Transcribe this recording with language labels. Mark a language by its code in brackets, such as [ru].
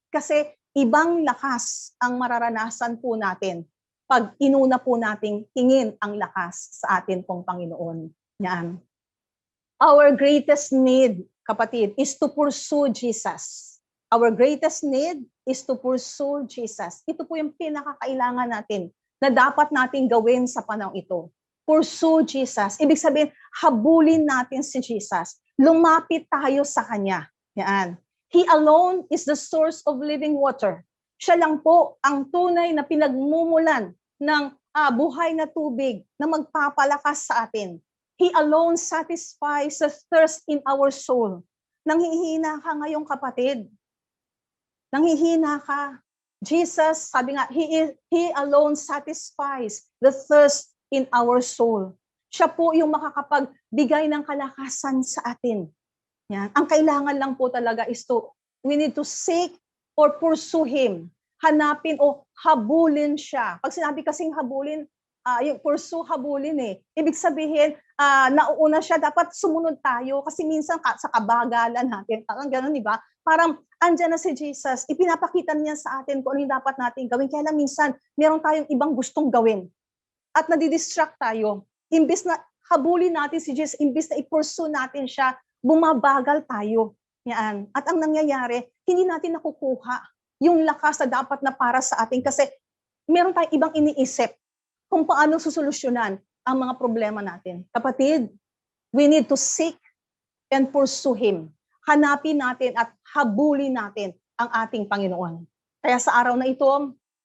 [tl] Kasi ibang lakas ang mararanasan po natin pag inuna po nating hingin ang lakas sa atin pong Panginoon. Yan. [en] Our greatest need, kapatid, is to pursue Jesus. Our greatest need is to pursue Jesus. [tl] Ito po yung pinakakailangan natin na dapat nating gawin sa panahon ito. [en] Pursue Jesus. [tl] Ibig sabihin, habulin natin si Jesus. Lumapit tayo sa Kanya. Yan. [en] He alone is the source of living water. [tl] Siya lang po ang tunay na pinagmumulan ng buhay na tubig na magpapalakas sa atin. [en] He alone satisfies the thirst in our soul. [tl] Nanghihina ka ngayong kapatid. Nanghihina ka. [en] Jesus, [tl] sabi nga, [en] He alone satisfies the thirst in our soul. [tl] Siya po yung makakapagbigay ng kalakasan sa atin. Yan. Ang kailangan lang po talaga [en] is we need to seek or pursue Him. [tl] Hanapin o habulin siya. Pag sinabi kasing habulin, yung pursue, habulin Ibig sabihin, nauuna siya, dapat sumunod tayo kasi minsan sa kabagalan natin, parang gano'n, di ba? Parang andyan na si Jesus, ipinapakita niya sa atin kung ano yung dapat natin gawin. Kaya lang minsan, meron tayong ibang gustong gawin at nadidistract tayo. Imbis na habulin natin si Jesus, imbis na i-pursue natin siya, bumabagal tayo. Yan. At ang nangyayari, hindi natin nakukuha yung lakas na dapat na para sa atin kasi meron tayong ibang iniisip kung paano susolusyonan ang mga problema natin. [en] Kapatid, we need to seek and pursue Him. [tl] Hanapin natin at habulin natin ang ating Panginoon. Kaya sa araw na ito,